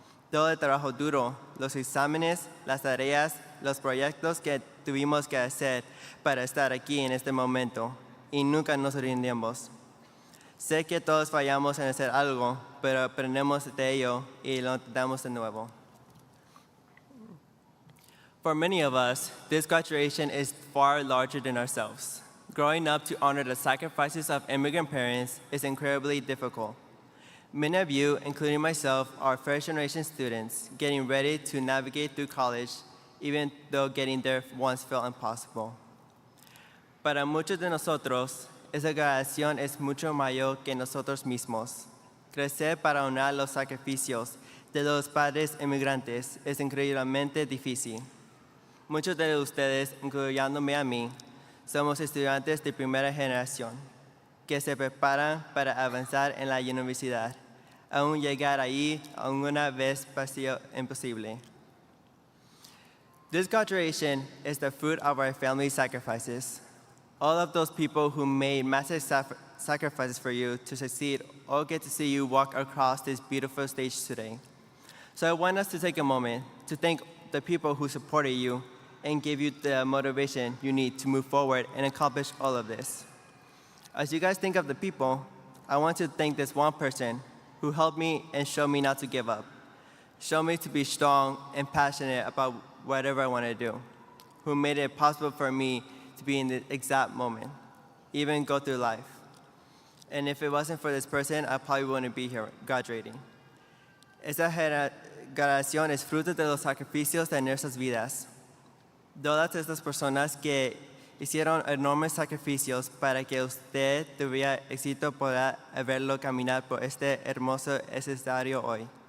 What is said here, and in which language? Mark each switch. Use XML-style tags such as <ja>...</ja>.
<es>Todo el trabajo duro, los exámenes, las tareas, los proyectos que tuvimos que hacer para estar aquí en este momento y nunca nos rindimos. Sé que todos fallamos en hacer algo, pero aprendemos de ello y lo intentamos de nuevo.</es> <en>For many of us, this graduation is far larger than ourselves. Growing up to honor the sacrifices of immigrant parents is incredibly difficult. Many of you, including myself, are first-generation students getting ready to navigate through college, even though getting there once felt impossible.</en> <es>Para muchos de nosotros, esa graduación es mucho mayor que nosotros mismos. Crecer para honrar los sacrificios de los padres inmigrantes es increíblemente difícil. Muchos de ustedes, incluyéndome a mí, somos estudiantes de primera generación. que se preparan para avanzar en la universidad. Aún llegar ahí, alguna vez pareció imposible.</es> <en>This graduation is the fruit of our family sacrifices. All of those people who made massive sacrifices for you to succeed all get to see you walk across this beautiful stage today. So I want us to take a moment to thank the people who supported you and gave you the motivation you need to move forward and accomplish all of this. As you guys think of the people, I want to thank this one person who helped me and showed me not to give up, showed me to be strong and passionate about whatever I want to do, who made it possible for me to be in the exact moment, even go through life. And if it wasn't for this person, I probably wouldn't be here graduating.</en> <es>Esta graduación es fruto de los sacrificios de nuestras vidas. Todas estas personas que hicieron enormes sacrificios para que usted tuviera éxito podrá verlo caminar por este hermoso escenario hoy.</es>